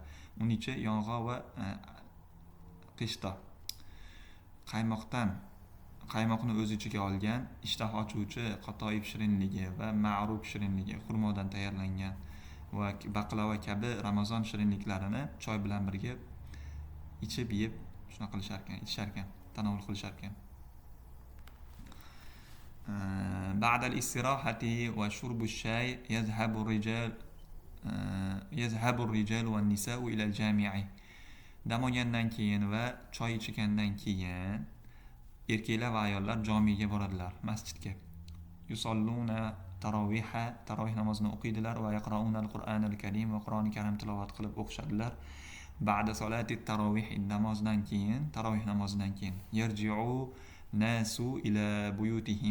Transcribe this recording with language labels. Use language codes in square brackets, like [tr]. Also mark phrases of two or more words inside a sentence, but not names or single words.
[uz] Uning ichi yong'oq va qishta qaymoqni o'z ichiga olgan ishtaha ochuvchi qatoyif shirinligi va ma'ruk shirinligi xurmodan tayyorlangan va baklava kabi Ramazon shirinliklarini choy bilan birga ichib yeb shunaqa qilishar ekan, ichishar ekan, tanovul qilishar ekan. [ar] بعد الاستراحة وشرب الشاي يذهب الرجال والنساء إلى الجامع. [uz] Dam olgandan keyin va choy ichgandan keyin erkaklar va ayollar jomiga boradilar, masjidga. Yusalluna tarovih namozini o'qiydilar va [ar] يقرؤون القرآن الكريم [uz] va Qur'oni Karim tilovat qilib o'qishadilar. [ar] بعد صلاة التراويح [uz] namozdan keyin, tarovih namozidan keyin [ar] يرجع الناس إلى بيوتهم.